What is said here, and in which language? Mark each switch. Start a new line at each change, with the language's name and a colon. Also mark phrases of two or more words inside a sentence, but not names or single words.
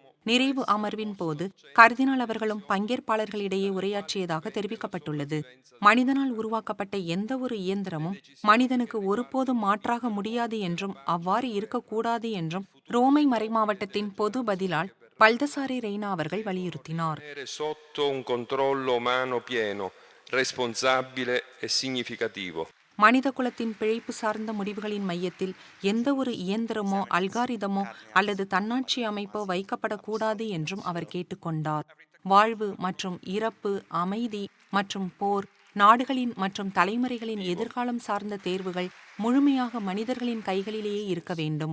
Tamil: நிறைவு அமர்வின் போது கர்தினால் அவர்களும் பங்கேற்பாளர்களிடையே உரையாற்றியதாக தெரிவிக்கப்பட்டுள்ளது. மனிதனால் உருவாக்கப்பட்ட எந்த ஒரு இயந்திரமும் மனிதனுக்கு ஒருபோதும் மாற்றாக முடியாது என்றும் அவ்வாறு இருக்கக்கூடாது என்றும் ரோமை மறைமாவட்டத்தின் பொது பதிலால் பல்தசாரே ரெய்னா அவர்கள் வலியுறுத்தினார்.
Italian: Sotto un controllo umano pieno, responsabile e significativo.
Tamil: மனித குலத்தின் பிழைப்பு சார்ந்த முடிவுகளின் மையத்தில் எந்த ஒரு இயந்திரமோ அல்காரிதமோ அல்லது தன்னாட்சி அமைப்போ வைக்கப்படக்கூடாது என்றும் அவர் கேட்டுக்கொண்டார். வாழ்வு மற்றும் இறப்பு, அமைதி மற்றும் போர், நாடுகளின் மற்றும் தலைமுறைகளின் எதிர்காலம் சார்ந்த தேர்வுகள் முழுமையாக மனிதர்களின் கைகளிலேயே இருக்க வேண்டும்.